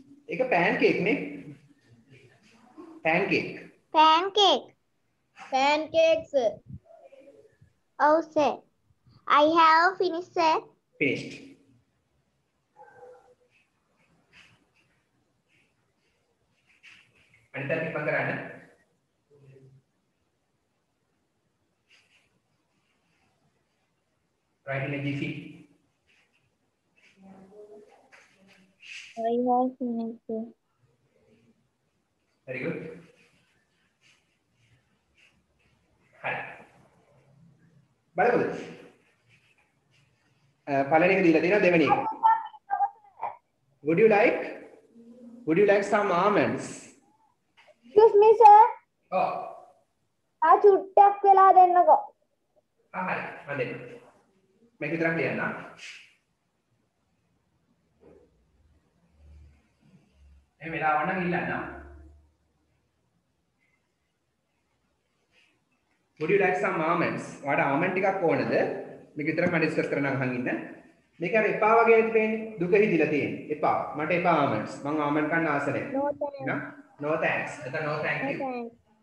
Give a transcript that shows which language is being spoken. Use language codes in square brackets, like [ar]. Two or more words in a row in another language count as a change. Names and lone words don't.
[si] ඒක pancake නේ. [en] Pancake. pancake. pancakes. Oh, sir. I have finished, sir. Finished. [si] අනිත් අය ඉක්මන් කරන්න. [en] Write in a GC. I have finished. Very good. [si] හරි. බලමුද? පළවෙනි එක දීලා තියෙනවා දෙවෙනි එක. [en] Would you like some almonds? Excuse me, sir. Oh. [si] චුට්ටක් වෙලා දෙන්නකෝ. හරි. මම දෙන්න. මේක විතරක් ලියන්න. එහෙනම් වෙලාව නම් ඉල්ලන්න. [en] Would you like some almonds? [si] ඔයාලට almond ටිකක් ඕනද? මේක විතරක් මම ඩිස්කස් කරන්න අහන් ඉන්න. මේක අර එපා වගේ නේද පේන්නේ? දුක හිතිලා තියෙන්නේ. එපා. මට එපා almonds. මම almond කන්න ආස නැහැ. [en] No thanks. [si] නේද? [en] No thanks. [si] එතන [en] no thank you. No thanks.